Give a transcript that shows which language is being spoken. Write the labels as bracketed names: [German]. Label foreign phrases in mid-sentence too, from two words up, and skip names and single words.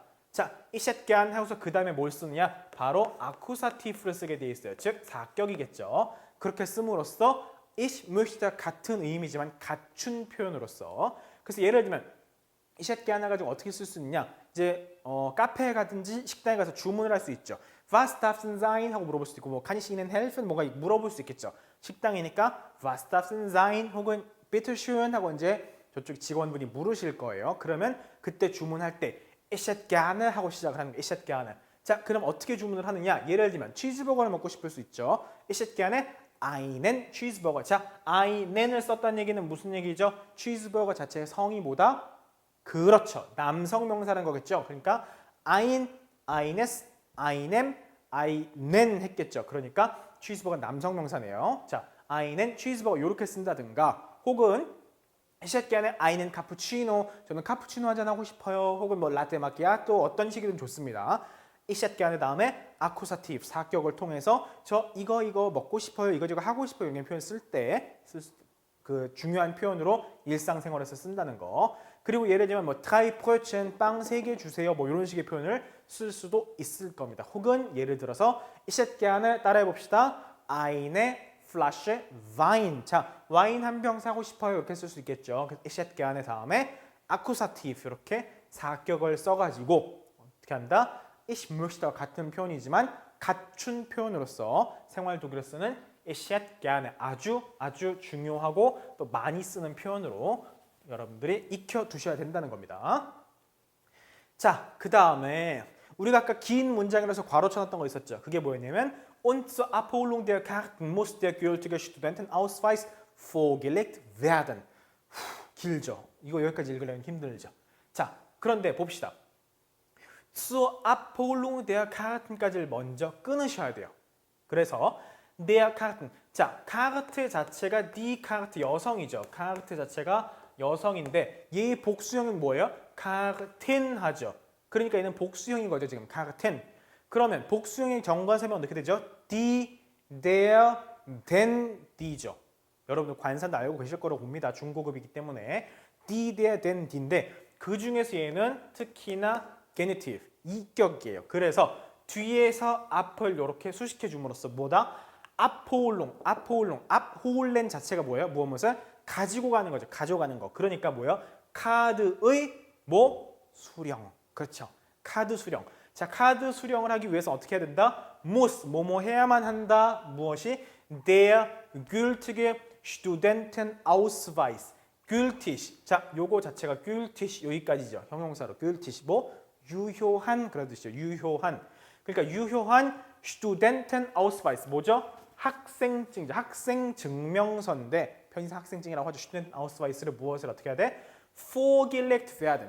[Korean] 자, [German] ich hätte gern [Korean] 하고서 그 다음에 뭘 쓰느냐? 바로 아쿠사티프를 쓰게 돼 있어요. 즉 사격이겠죠. 그렇게 씀으로써 [German] ich möchte [Korean] 같은 의미지만 갖춘 표현으로서 그래서 예를 들면 [German] ich hätte gerne [Korean] 가지고 어떻게 쓸 수 있냐? 이제 카페에 가든지 식당에 가서 주문을 할 수 있죠. [German] Was darf denn sein? [Korean] 하고 물어볼 수도 있고 뭐 [German] kann ich Ihnen helfen? [Korean] 뭔가 물어볼 수 있겠죠. 식당이니까 [German] was darf denn sein? [Korean] 혹은 [German] bitte schön [Korean] 하고 이제 저쪽 직원분이 물으실 거예요. 그러면 그때 주문할 때 [German] ich hätte gerne [Korean] 하고 시작을 하는 거예요. [German] ich hätte gerne. [Korean] 자, 그럼 어떻게 주문을 하느냐? 예를 들면 치즈버거를 먹고 싶을 수 있죠. [German] ich hätte gerne einen [Korean] 치즈버거. 자, einen을 썼다는 얘기는 무슨 얘기죠? 치즈버거 자체의 성이 뭐다? 그렇죠. 남성 명사라는 거겠죠. 그러니까 [German] ein, eines, einem, einen [Korean] 했겠죠. 그러니까 치즈버거 남성 명사네요. 자, einen 치즈버거 이렇게 쓴다든가 혹은 [German] ich hätte gerne einen Cappuccino. [Korean] 저는 카푸치노 한잔 하고 싶어요. 혹은 뭐 라떼 마키아또 어떤 식이든 좋습니다. [German] ich hätte gerne [Korean] 다음에 아쿠사티브 사격을 통해서 저 이거 먹고 싶어요. 이거 하고 싶어요. 이런 표현 쓸 때 그 중요한 표현으로 일상생활에서 쓴다는 거. 그리고 예를 들면 뭐 [German] drei Brötchen [Korean] 빵 3개 주세요. 뭐 이런 식의 표현을 쓸 수도 있을 겁니다. 혹은 예를 들어서 [German] ich hätte gerne [Korean] 따라해 봅시다. [German] eine Flasche Wein. [Korean] 자, 와인 한 병 사고 싶어요. 이렇게 쓸 수 있겠죠. [German] ich hätte gerne [Korean] 다음에 아쿠사티브 이렇게 사격을 써가지고 어떻게 한다? [German] ich möchte [Korean] 와 같은 표현이지만 갖춘 표현으로서 생활 독일어 쓰는 [German] ich hätte gerne [Korean] 아주 중요하고 또 많이 쓰는 표현으로 여러분들이 익혀두셔야 된다는 겁니다. 자, 그 다음에 우리가 아까 긴 문장이라서 괄호 쳐놨던 거 있었죠. 그게 뭐였냐면 [German] Und zur Abholung der Karten muss der gültige Studentenausweis vorgelegt werden. [Korean] 길죠. 이거 여기까지 읽으려면 힘들죠. 자, 그런데 봅시다. [German] zur Abholung der Karten까지를 먼저 끊으셔야 돼요. 그래서 der Karten. [Korean] 자, 카르트 자체가 die Karte 여성이죠. 카르트 자체가 여성인데 얘의 복수형은 뭐예요? Karten 하죠. 그러니까 얘는 복수형인 거죠. 지금 Karten. 그러면 복수형의 정관사면 어떻게 되죠? [German] die, der, den, [Korean] die죠. 여러분들 관사도 알고 계실 거라고 봅니다. 중고급이기 때문에 [German] die, der, den, [Korean] die인데 그 중에서 얘는 특히나 genitive, 이격이에요. 그래서 뒤에서 앞을 이렇게 수식해 줌으로써 뭐다? [German] abholung, abholen [Korean] 자체가 뭐예요? 무엇을 가지고 가는 거죠. 가져가는 거. 그러니까 뭐예요? 카드의 뭐 수령. 그렇죠. 카드 수령. 자, 카드 수령을 하기 위해서 어떻게 해야 된다? muss, 뭐뭐 해야만 한다. 무엇이? [German] Der gültige Studentenausweis. [Korean] gültig. 자, 요거 자체가 gültig 여기까지죠. 형용사로 gültig. 뭐? 유효한 그런 뜻이죠. 유효한. 그러니까 유효한 Studentenausweis. 뭐죠? 학생증이죠. 학생 증명서인데 편의상 학생증이라고 하죠. Studentenausweis를 무엇을 어떻게 해야 돼? [German] vorgelegt werden.